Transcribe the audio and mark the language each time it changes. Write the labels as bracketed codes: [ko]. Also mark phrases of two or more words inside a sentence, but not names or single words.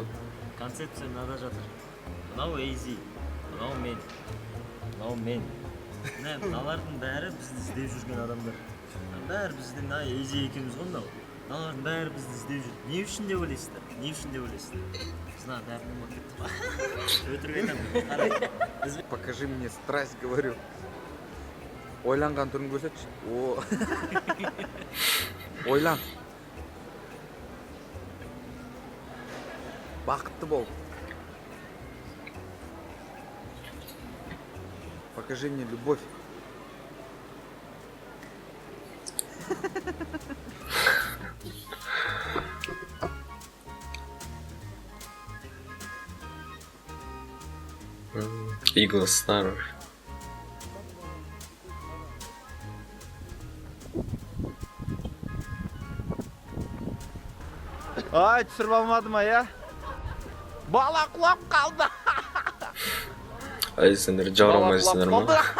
[kk] Концепция мынада жатыр. Мынау Эйзи, мынау мен, мынау мен. Міне, мыналардың бәрі бізді іздеп жүрген адамдар. Бәрі біздің Эйзи екеуміз ғой мынау. Мыналардың бәрі бізді іздеп жүр. Не үшін деп ойлайсыздар? Не үшін деп ойлайсыздар? Знаю, бәрін ұмытып. Өтірік айтамын. [ru] Покажи мне страсть, говорю. [kk] Ойланған түрін көрсетші. Ойлан. Бақытты бол. [ru] Покажи мне любовь. Eagle Star. [kk] Ай, түсіріп алмады ма, я? Бала құлап қалды. Ай, сендер жарылмайсыңдар ма?